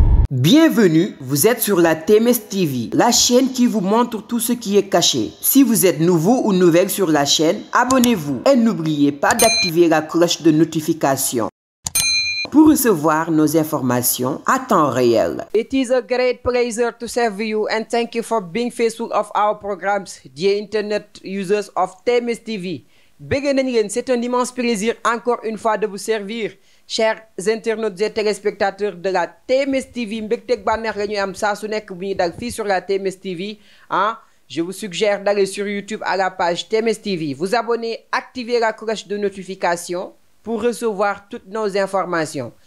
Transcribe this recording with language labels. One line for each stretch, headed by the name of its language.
French: Bienvenue, vous êtes sur la TMS TV, la chaîne qui vous montre tout ce qui est caché. Si vous êtes nouveau ou nouvelle sur la chaîne, abonnez-vous et n'oubliez pas d'activer la cloche de notification pour recevoir nos informations à temps réel.
English: It is a great pleasure to serve you and thank you for being faithful of our programs, dear internet users of TMS TV.
Wolof: Bëgg nañ leen,
French: c'est un immense plaisir encore une fois de vous servir. Chers internautes et téléspectateurs de la TMS TV,
Wolof: mbégteeg bànneex la ñuy am saa su nekk bu ñuy dal fii
French: sur la TMS TV je vous suggère d'aller sur YouTube à la page TMS TV, vous abonner, activer la cloche de notification pour recevoir toutes nos informations.